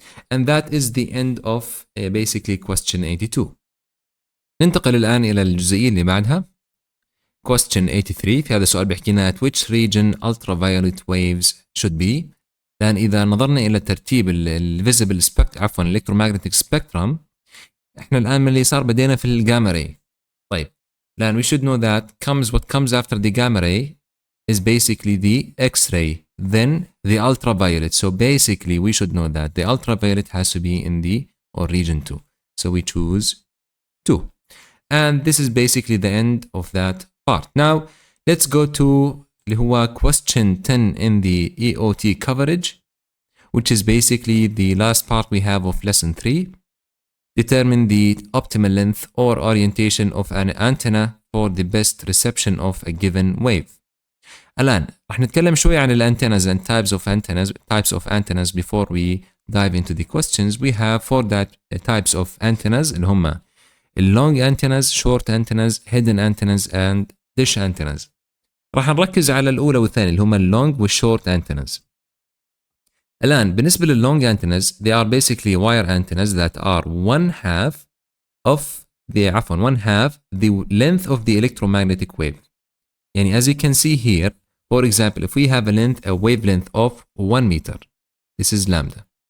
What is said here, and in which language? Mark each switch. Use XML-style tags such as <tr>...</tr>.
<en>And that is the end of basically question 82.</en> <ar>ننتقل الآن إلى الجزئية اللي بعدها.</ar> <en>Question 83.</en> <ar>في هذا السؤال بيحكي لنا</ar> <en>at which region ultraviolet waves should be.</en> <ar>لأن إذا نظرنا إلى ترتيب visible spectrum عفوا electromagnetic spectrum, إحنا الآن من اليسار بدينا في الجاما راي. طيب لأن</ar> <en>we should know that what comes after the gamma ray is basically the X-ray, then the ultraviolet. So basically we should know that the ultraviolet has to be in the or region 2. So we choose 2. And this is basically the end of that part. Now let's go to</en> <ar>اللي هو</ar> <en>question 10 in the EOT coverage, which is basically the last part we have of lesson 3. Determine the optimal length or orientation of an antenna for the best reception of a given wave.</en> <ar>الآن راح نتكلم شوي عن الانتناز</ar> <en>and types of antennas before we dive into the questions. We have 4 types of antennas</en> <ar>اللي هم</ar> <en>long antennas, short antennas, hidden antennas and dish antennas.</en> <ar>راح نركز على الأولى والثانية اللي هم long والshort antennas. الآن بالنسبة لللونج</ar> <en>antennas, they are basically wire antennas that are one half the length of the electromagnetic wave.</en> <ar>يعني</ar> <en>as you can see here, for example, if we have a wavelength of 1 meter, this is lambda.</en>